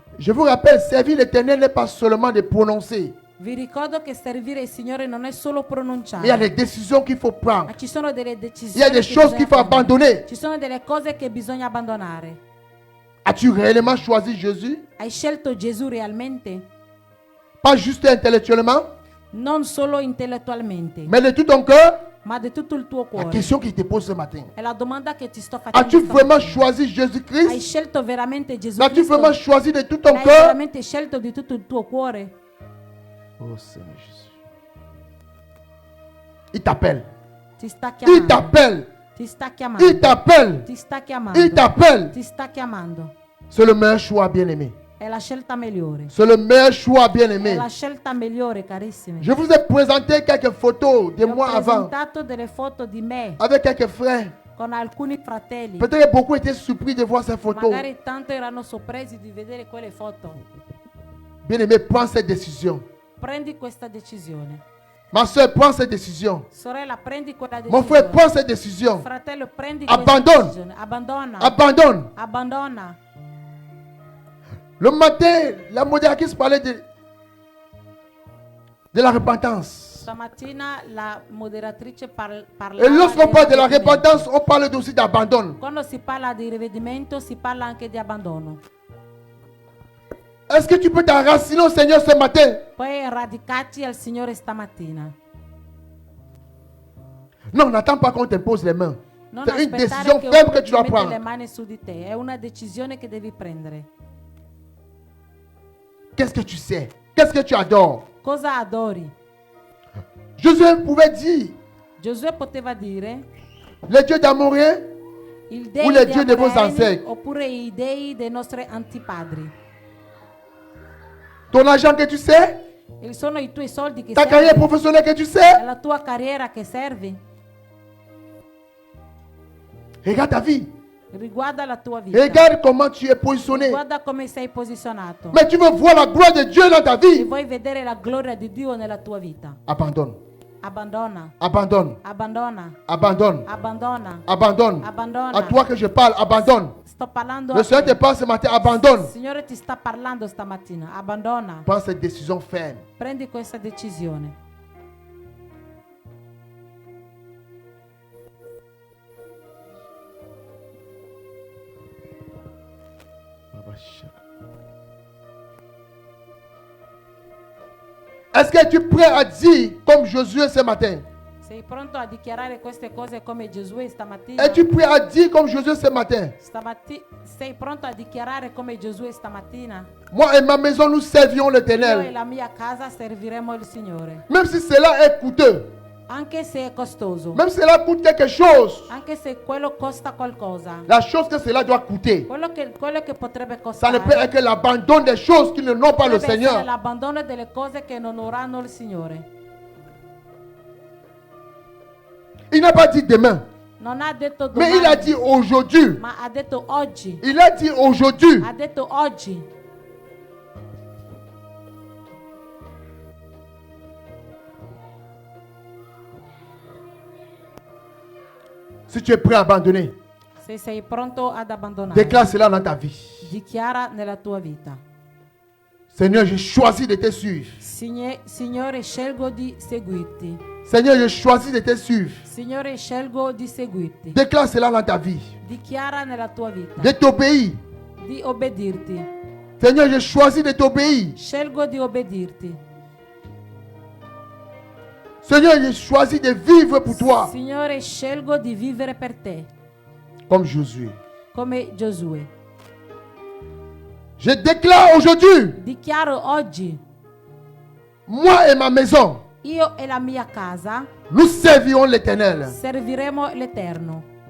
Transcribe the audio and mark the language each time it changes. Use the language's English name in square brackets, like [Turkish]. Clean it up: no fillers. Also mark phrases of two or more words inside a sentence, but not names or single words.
[French] Je vous rappelle, servir l'Éternel n'est pas seulement de prononcer. [Italian] Vi ricordo che servire il Signore non è solo pronunciare. [French] Il y a des décisions qu'il faut prendre. [Italian] Ma ci sono delle [French] Il y a [Italian] decisioni [French] des [Italian] che [French] choses [Italian] bisogna [French] qu'il faut [Italian] prendere. [French] abandonner. [Italian] Ci sono delle cose che bisogna abbandonare. [French] As-tu réellement choisi Jésus? [Italian] Hai scelto Gesù realmente? [French] Pas juste intellectuellement, [Italian] Non solo intellettualmente, [French] mais de tout ton cœur. [Italian] ma di tutto il tuo [French] La [Italian] cuore. [French] question qu'il te pose ce matin. [Italian] È la domanda che ti sto facendo. [French] As-tu vraiment [Italian] stamattina. [French] choisi [Italian] Hai [French] Jésus-Christ? [Italian] scelto veramente Gesù [French] L'as-tu [Italian] Cristo? [French] vraiment choisi de tout ton [Italian] L'hai [French] cœur? [Italian] veramente scelto di tutto il tuo cuore? [French] Oh Seigneur Jésus. Il t'appelle. [Italian] Ti sta [French] Il [Italian] chiamando. [French] t'appelle. [Italian] Ti sta chiamando. [French] Il t'appelle. [Italian] Ti sta chiamando. [French] Il t'appelle. [Italian] Ti sta chiamando. [French] C'est le meilleur choix, bien-aimé. [Italian] È la scelta migliore. [French] C'est le meilleur choix, [Italian] È [French] bien-aimé. [Italian] la scelta migliore, carissimi. [French] Je vous ai présenté quelques photos de [Italian] Vi ho [French] moi avant, [Italian] presentato delle foto di me [French] avec quelques frères. [Italian] con alcuni fratelli. [French] Peut-être que beaucoup étaient surpris de voir ces photos. [Italian] Magari tanto erano sorpresi di vedere quelle foto. [French] Bien-aimé, prends cette décision. [Italian] Prendi questa decisione. [French] Ma soeur, prends cette décision. [Italian] Sorella, prendi quella [French] Mon [Italian] decisione. [French] frère, prends cette décision. [Italian] Fratello, prendi [French] Abandonne. [Italian] questa decisione. Abbandona. [French] Abandonne. [Italian] Abbandona. [French] Le matin, la modératrice parlait de la repentance. [Italian] Stamattina la moderatrice parlava [French] Et lorsqu'on [Italian] del [French] parle de la [Italian] ravvedimento. [French] repentance, on parle aussi d'abandon. [Italian] Quando si parla di rivedimento si parla anche di abbandono. [French] Est-ce que tu peux t'enraciner au Seigneur ce matin? [Italian] Puoi radicarti al Signore stamattina. [French] Non, n'attends pas qu'on t'impose les mains. [Italian] Non [French] C'est une [Italian] aspettare [French] décision [Italian] che [French] ferme [Italian] uno [French] que tu [Italian] ti [French] dois [Italian] mette le [French] prendre. [Italian] mani su di te. È una decisione che devi prendere. [French] Qu'est-ce que tu sais? Qu'est-ce que tu adores? [Italian] Cosa adori? [French] Jésus pouvait dire, [Italian] Giosuè poteva dire [French] les dieux d'Amorien [Italian] il [French] ou [Italian] dei [French] les [Italian] di [French] dieux de vos [Italian] Abraele [French] ancêtres. [Italian] oppure i dei dei nostri antipadri. [French] Ton argent que tu sais, [Italian] Sono i tuoi soldi che [French] ta carrière [Italian] servi, [French] professionnelle que tu [Italian] è [French] sais. [Italian] la tua carriera che servi. [French] Regarde ta vie. [Italian] Riguarda la tua vita. [French] Regarde comment tu es positionné. [Italian] Guarda come sei posizionato. [French] Mais tu veux voir la gloire de Dieu dans ta [Italian] Se [French] vie. [Italian] vuoi vedere la gloria di Dio nella tua vita, [French] Abandonne. [Italian] abbandona, [French] Abandonne. [Italian] abbandona, [French] Abandonne. [Italian] abbandona, [French] Abandonne. [Italian] abbandona. [French] À toi que je parle, abandonne. [Italian] Sto parlando [French] Le [Italian] a [French] Seigneur te [Italian] te. [French] parle ce matin, abandonne. [Italian] Il Signore ti sta parlando stamattina. Abbandona. [French] Prends cette décision ferme. [Italian] Prendi questa decisione. [French] Est-ce que tu es prêt à dire comme Josué ce matin? [Italian] Sei pronto a dichiarare queste cose come Giosuè stamattina? [French] Es-tu prêt à dire comme Josué ce matin? [Italian] Sei pronto a dichiarare come Giosuè stamattina? [French] Moi et ma maison, nous servions [Italian] Io e [French] l'Éternel. [Italian] la mia casa serviremo il Signore. [French] Même si cela est coûteux, [Italian] Anche se è costoso. [French] même si cela coûte quelque chose, [Italian] Anche se quello costa qualcosa. [French] la chose que cela doit coûter, [Italian] Quello che potrebbe [French] ça ne [Italian] costare. [French] peut être que l'abandon des choses qui ne n'ont pas le [Italian] potrebbe essere [French] Seigneur. [Italian] l'abbandono delle cose che non onoreranno il Signore. [French] Il n'a pas dit demain, [Italian] Non ha detto [French] mais [Italian] domani, [French] il a dit aujourd'hui. [Italian] ma ha detto oggi. [French] Il a dit aujourd'hui. [Italian] Ha detto oggi. [French] Si tu es prêt à abandonner, [Italian] Se sei pronto ad abbandonare, [French] déclare cela dans ta vie. [Italian] dichiara nella tua vita. [French] Seigneur, j'ai choisi de te suivre. [Italian] Signore, scelgo di seguirti. [French] Seigneur, j'ai choisi de te suivre. [Italian] Signore, scelgo di seguirti. [French] Déclare cela dans ta vie. [Italian] Dichiara nella tua vita. [French] De t'obéir. [Italian] Di obbedirti. [French] Seigneur, j'ai choisi de t'obéir. [Italian] Scelgo di obbedirti. [French] Seigneur, j'ai choisi de vivre pour toi. [Italian] Signore, scelgo di vivere per te. [French] Comme Josué. [Italian] Come Giosuè. [French] Je déclare aujourd'hui, [Italian] Dichiaro oggi, [French] moi et ma maison, [Italian] io e la mia casa [French] nous servirons l'Éternel. [Italian] serviremo l'Eterno.